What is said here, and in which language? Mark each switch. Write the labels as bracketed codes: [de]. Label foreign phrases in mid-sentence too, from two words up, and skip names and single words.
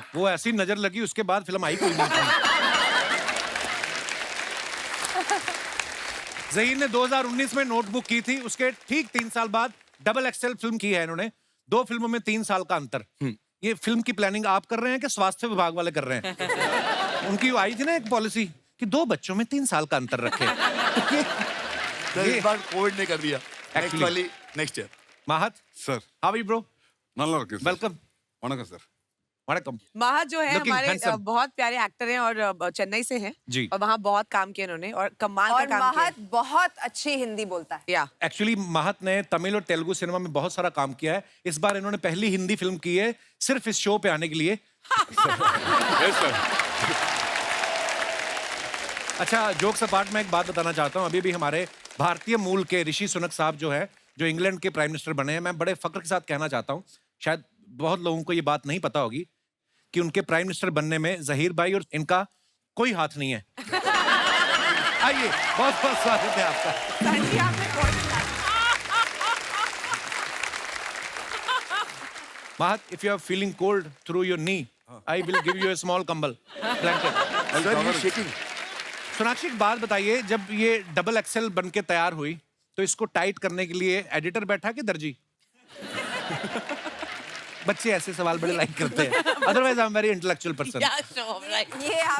[hi] वो ऐसी नजर लगी, उसके बाद फिल्म आई कोई नहीं थी। जहीर ने 2019 में नोटबुक की थी, उसके ठीक 3 साल बाद XXL फिल्म की है इन्होंने। 2 फिल्मों में 3 साल का अंतर। ये फिल्म की प्लानिंग आप कर रहे हैं कि स्वास्थ्य विभाग वाले कर रहे हैं? उनकी आई थी ना एक पॉलिसी कि 2 बच्चों में 3 साल का अंतर रखे। सर इस बार कोविड ने कर दिया। [en] Actually. next year. [hi] महत [ta] சார் [en] how are you bro? [ta] நல்லா இருக்கு சார். [en] वेलकम। [ta] வணக்கம் சார். वणकम। [hi] महत जो है [en] Looking [hi] हमारे [en] handsome. [hi] बहुत प्यारे एक्टर हैं, और चेन्नई से हैं जी। और वहाँ बहुत काम किया उन्होंने, और कमाल का और काम किया। महत बहुत अच्छी हिंदी बोलता है। या एक्चुअली महत ने तमिल और तेलुगु सिनेमा में बहुत सारा काम किया है। इस बार इन्होंने पहली हिंदी फिल्म की है सिर्फ इस शो पे आने के लिए। [en] yes sir. [hi] अच्छा [en] jokes apart [hi] में एक बात बताना चाहता हूँ। अभी भी हमारे भारतीय मूल के ऋषि सुनक साहब जो है, जो इंग्लैंड के [en] prime minister [hi] बने हैं, मैं बड़े फक्र के साथ कहना चाहता हूँ, शायद बहुत लोगों को ये बात नहीं पता होगी कि उनके [en] prime minister [hi] बनने में जहीर भाई और इनका कोई हाथ नहीं है। आइए, बहुत बहुत स्वागत है आपका। महत, [en] if you are feeling cold through your knee, I will give you a small कंबल blanket. [hi] सर ये शेकिंग। सोनाक्षी एक बात बताइए, जब ये XXL बन के तैयार हुई तो इसको टाइट करने के लिए एडिटर बैठा कि दर्जी? बच्चे ऐसे सवाल बड़े लाइक करते हैं। [en] Otherwise I am very intellectual person. [hi] ये आप